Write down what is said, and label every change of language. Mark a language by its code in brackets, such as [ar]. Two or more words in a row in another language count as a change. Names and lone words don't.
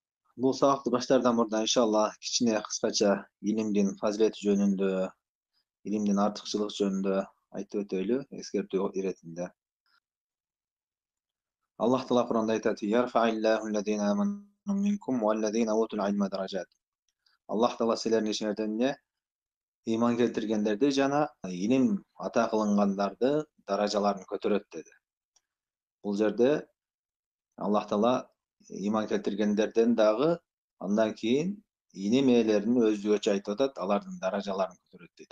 [ky] Бул сабакты баштаардан мурда иншаллах кичине кыскача илимдин фазилети жөнүндө, илимдин артыкчылыгы жөнүндө айтып өтөйлү, эскертүү иретинде. Аллах Таала Кур'анда айтат: [ar] "يرفع الله الذين آمنوا منكم والذين أوتوا العلم درجات." [ky] Аллах Таала силердин ичиңерден ыйман келтиргендерди жана илим ата кылынгандарды даражаларын көтөрөт деди. Бул жерде Аллах Таала ыйман келтиргендерден дагы андан кийин илим ээлерин өзгөчө айтып атат, алардын даражаларын көтөрөт дейт.